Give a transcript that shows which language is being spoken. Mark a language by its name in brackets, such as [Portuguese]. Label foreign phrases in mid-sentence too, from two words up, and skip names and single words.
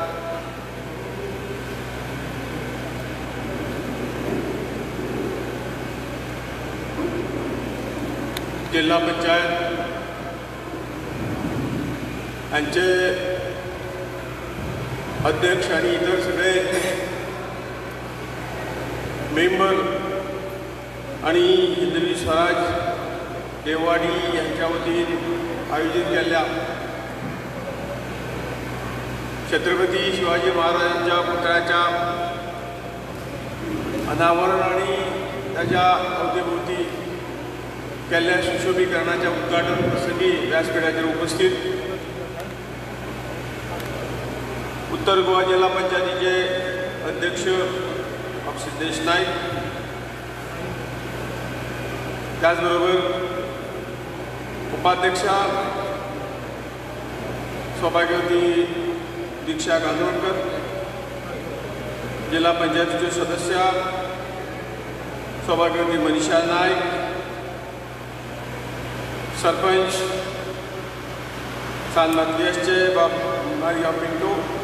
[Marathi] जिल्हा पंचायत हांचे अध्यक्ष आणि इतर सगळे मेंबर आणि हिंदवी स्वराज देववाडी यांच्या वतीन आयोजित केल्ल्या छत्रपती शिवाजी महाराजांच्या पुतळ्याच्या अनावरण आणि त्याच्या अवतीभोवती केल्ल्या सुशोभीकरणाच्या उद्घाटन प्रसंगी व्यासपीठाचेर उपस्थित उत्तर गोवा जिल्हा पंचायतीचे अध्यक्ष सिद्धेश नाईक, त्याचबरोबर उपाध्यक्षा सौभाग्यवती दीक्षा गांजवणकर, जिल्हा पंचायतीचे सदस्य सौभाग्यवती मनीषा नाईक, सरपंच सान मातयेसचे बाब मारिया पिंटो,